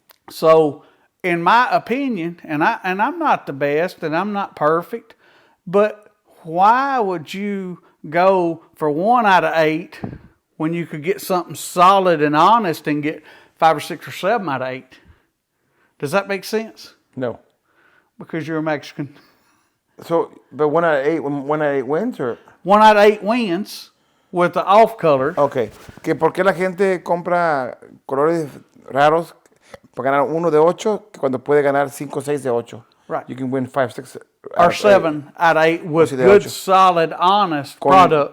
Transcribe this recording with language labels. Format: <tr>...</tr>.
<en>So, in my opinion, and I'm not the best and I'm not perfect, but why would you go for 1 out of 8 when you could get something solid and honest and get 5 or 6 or 7 out of 8? Does that make sense? No. Because you're a Mexican. So, but 1 out of 8, 1 out of 8 wins, or 1 out of 8 wins with the off color. Okay.</en> <es>Que por qué la gente compra colores raros para ganar 1 de 8 que cuando puede ganar 5 o 6 de 8.</es> <en>Right. You can win 5, 6 or 7 out of 8 with good, solid, honest product.</en>